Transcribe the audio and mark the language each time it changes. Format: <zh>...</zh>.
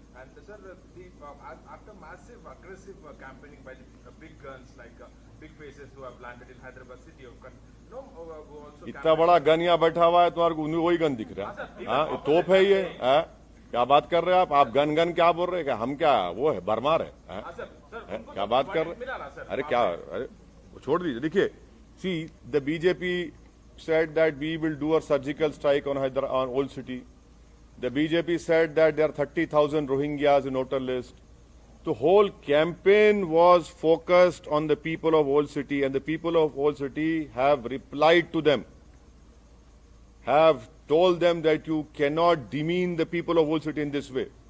<en>And sir, after massive aggressive campaigning by the big guns like big faces who have landed in Hyderabad city, who also</en> <hi>इतना बड़ा gun यहाँ बैठा हुआ है, तुम्हारे को वही गन दिख रहा है? हाँ, तोप है ये? क्या बात कर रहे हैं आप गन क्या बोल रहे हैं? हम क्या वो है, बरमार है? क्या बात कर रहे हैं? अरे क्या, अरे छोड़ दीजिए.</hi> <en>देखिए, see, the BJP said that we will do a surgical strike on Old City. The BJP said that there are 30,000 Rohingyas in voter list. The whole campaign was focused on the people of Old City, and the people of Old City have replied to them, have told them that you cannot demean the people of Old City in this way.</en>